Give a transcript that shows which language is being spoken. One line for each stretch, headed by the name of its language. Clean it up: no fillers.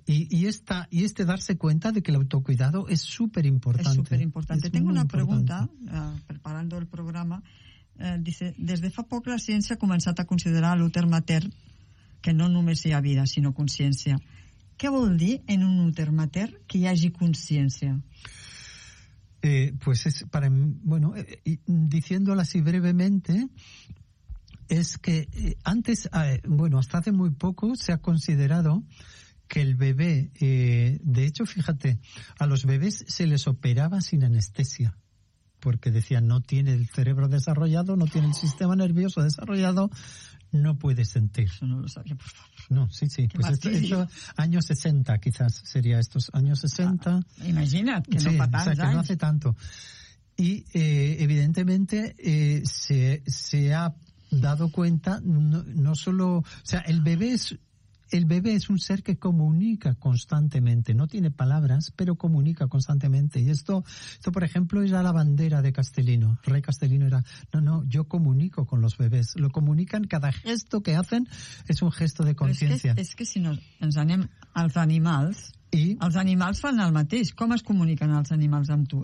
Spanish: Y este darse cuenta de que el autocuidado es súper importante. Es súper importante. Tengo una pregunta, preparando el programa.
Catalan: Dice, des de fa poc la ciència ha començat a considerar l'úter mater, que no només hi ha vida, sinó consciència. Què vol dir en un úter mater que hi hagi consciència?
Spanish: Pues es para bueno, diciéndolo así brevemente, es que antes, bueno, hasta hace muy poco se ha considerado que el bebé, de hecho, fíjate, a los bebés se les operaba sin anestesia, porque decían no tiene el cerebro desarrollado, no tiene el sistema nervioso desarrollado, no puede sentir. Eso no lo sabía, por favor. No, sí, sí. Qué pues esto, años 60, quizás sería estos años 60. Imagínate, que sí, no pasa. O sea, que años. No hace tanto. Y evidentemente se ha dado cuenta, no solo. O sea, el bebé es un ser que comunica constantemente. No tiene palabras, pero comunica constantemente. Y esto, por ejemplo, era la bandera de Castelino. Rey Castelino era, no, yo comunico con los bebés. Lo comunican, cada gesto que hacen es un gesto de conciencia.
Catalan: Es que si nos anem als animals... I? Els animals fan el mateix. Com es comuniquen els animals amb tu?